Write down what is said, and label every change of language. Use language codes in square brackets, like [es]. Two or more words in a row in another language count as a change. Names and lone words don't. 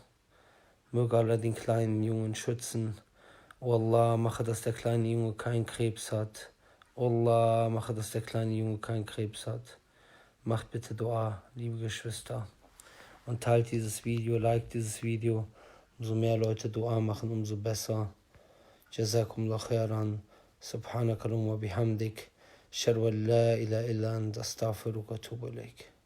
[de] Möge Allah den kleinen Jungen schützen. Oh Allah, mache, dass der kleine Junge keinen Krebs hat. Oh Allah, mache, dass der kleine Junge keinen Krebs hat. Macht bitte Dua, liebe Geschwister. Und teilt dieses Video, liked dieses Video. Umso mehr Leute Dua machen, umso besser. [ar] جزاكم الله خيرا. سبحانك اللهم بحمدك. أشهد أن لا إله إلا أنت أستغفرك و أتوب إليك.